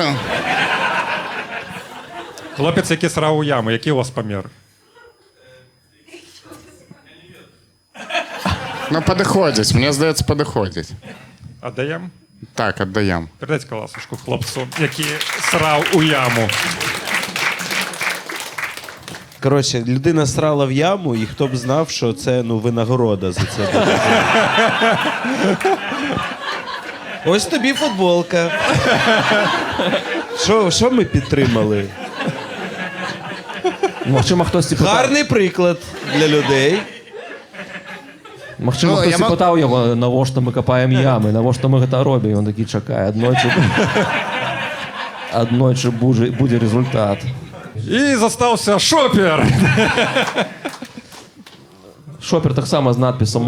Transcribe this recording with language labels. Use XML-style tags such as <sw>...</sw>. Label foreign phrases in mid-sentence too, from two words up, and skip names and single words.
<be>Хлопец, які сраў у ямы. Які у вас памер? Падыходзіць. Мне здаецца, падыходзіць. Аддаем? Так, аддаем. Перадайце ласачку хлопцу, які сраў у яму.</be> <uk>Коротше, людина срала в яму, і хто б знав, що це винагорода за це. Ось тобі футболка. Що ми підтримали? Можливо, хтось Гарний приклад для людей.</uk> <be>Магчыма, хтось пытаў яго, навошта мы капаем ямы, навошта мы гэта робім. Ён такі чакае, аднойчы будзе результат. І застаўся Шопер. Шопер таксама з надпісам</be>